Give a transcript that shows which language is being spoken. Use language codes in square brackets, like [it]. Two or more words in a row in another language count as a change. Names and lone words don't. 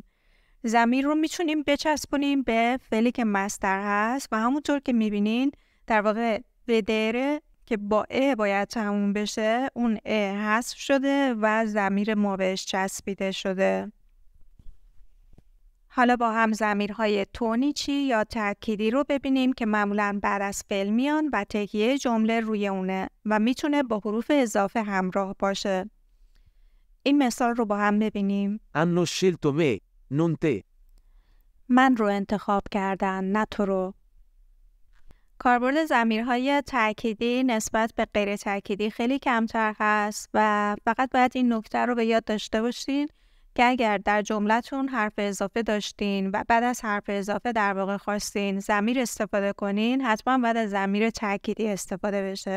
[fa] ضمیر رو میتونیم بچسبونیم به فعلی که مصدر هست و همونطور که میبینین در واقع ودره که با ا باید تموم بشه اون ا حذف شده و ضمیر ما بهش چسبیده شده. حالا با هم ضمیرهای تونیچی یا تأکیدی رو ببینیم که معمولاً بعد از فعل میان و تکیه جمله روی اونه و میتونه با حروف اضافه همراه باشه. این مثال رو با هم ببینیم. [it] Hanno scelto me, non te. [fa] من رو انتخاب کردن نه تو رو. کاربرد ضمیرهای تأکیدی نسبت به غیر تأکیدی خیلی کمتر هست و فقط باید این نکته رو به یاد داشته باشین که اگر در جملتون حرف اضافه داشتین و بعد از حرف اضافه در واقع خواستین ضمیر استفاده کنین، حتما باید از ضمیر تأکیدی استفاده بشه.